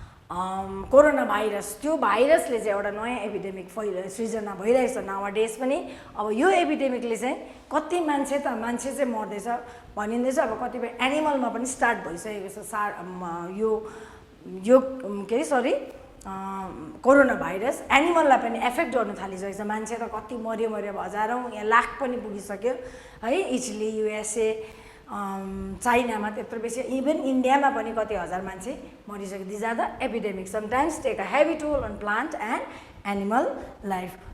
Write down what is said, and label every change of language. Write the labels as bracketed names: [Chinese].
[Nepali] Corona virus, त्यो भाइरसले चाहिँ एउटा नयाँ एपिडेमिक सृजना भइरहेछ नाउअडेज पनि। अब यो एपिडेमिकले चाहिँ कति मान्छे चाहिँ मर्दैछ भनिँदैछ। अब कतिपय एनिमलमा पनि स्टार्ट भइसकेको छ यो के अरे सरी कोरोना भाइरस एनिमललाई पनि एफेक्ट गर्न थालिसकेको छ। मान्छे त कति मर्यो अब हजारौँ यहाँ लाख पनि पुगिसक्यो है। इटली, युएसए, चाइनामा त्यत्रो बेसी, इभन इन्डियामा पनि कति हजार मान्छे मरिसक्यो। [English] These are the epidemic sometimes take a heavy toll on plant and animal life.